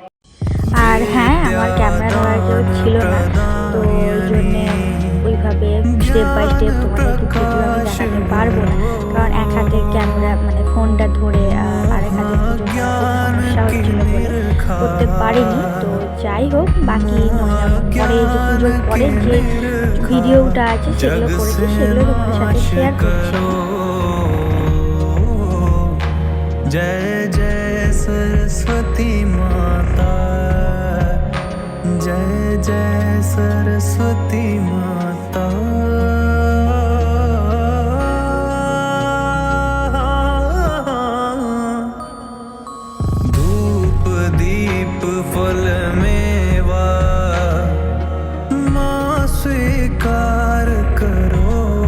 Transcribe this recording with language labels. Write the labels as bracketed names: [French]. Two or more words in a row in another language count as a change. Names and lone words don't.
[Bangla] আর হ্যাঁ, আমার ক্যামেরা ধরার কেউ ছিল না, তো ওই জন্যে ওইভাবে [English] step by step [Bangla] তোমাদেরকে ভিডিও আমি দেখাতে পারবো না, কারণ এক হাতে ক্যামেরা মানে ফোনটা ধরে আরেক হাতে পুজো সমস্যা হচ্ছিল বলে করতে পারিনি। তো যাই হোক, বাকি পরে যে পুজোর পরে যে ভিডিওটা আছে সেগুলো করেছি, সেগুলো তোমাদের সাথে শেয়ার করছি। [Hindi] जय जय सरस्वती माता जय जय सरस्वती माता। धूप दीप फल मेवा माँ स्वीकार करो